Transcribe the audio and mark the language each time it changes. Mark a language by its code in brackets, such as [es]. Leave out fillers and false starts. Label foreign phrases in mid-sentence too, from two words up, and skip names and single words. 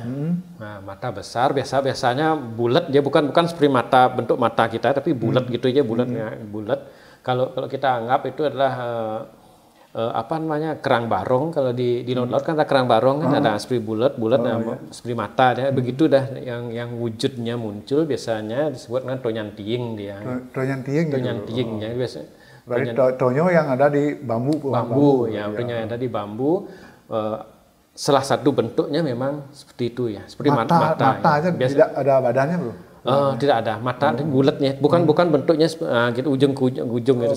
[id] Nah, mata besar biasanya bulat, dia bukan seperti bentuk mata kita, tapi bulat gitu aja, bulat. Kalau kita anggap itu adalah kerang barong. Kalau di laut kan ada kerang barong kan, ada seperti bulat seperti mata ya. Begitu dah yang wujudnya muncul biasanya disebut dengan tonyan tiing dia. Tonyan tiing ya biasa. Berarti tonyo yang ada di bambu ya, tonyo yang ada di bambu. Salah satu bentuknya memang seperti itu ya, seperti mata aja, tidak ada badannya Bro. Tidak ada mata, bulatnya, bukan bentuknya gitu ujung ke ujung gitu,